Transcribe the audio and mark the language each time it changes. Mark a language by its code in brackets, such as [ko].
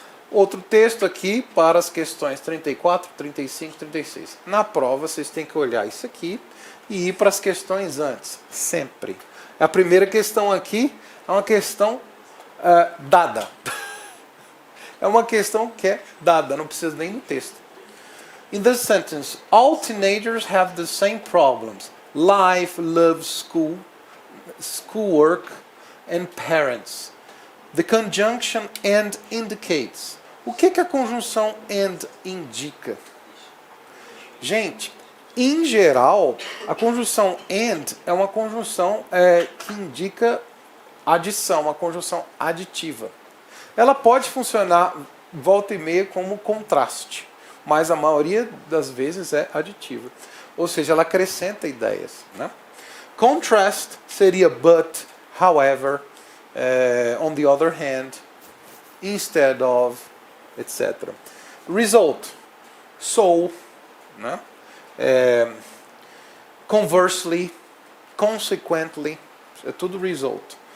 [pt] Outro texto aqui para as questões 34, 35, 36. Na prova vocês têm que olhar isso aqui e ir para as questões antes, sempre. A primeira questão aqui é uma questão dada. É uma questão que é dada, não precisa nem do texto. [en] In this sentence, all teenagers have the same problems: life, love, school, schoolwork, and parents. The conjunction and indicates. [pt] O que a conjunção and indica? Gente, em geral, a conjunção and é uma conjunção que indica adição, uma conjunção aditiva. Ela pode funcionar volta e meia como contraste, mas a maioria das vezes é aditiva. Ou seja, ela acrescenta ideias, né? [en] Contrast seria but, however, on the other hand, instead of, etc. Result, so, né? Conversely, consequently, [pt] é tudo [en] result.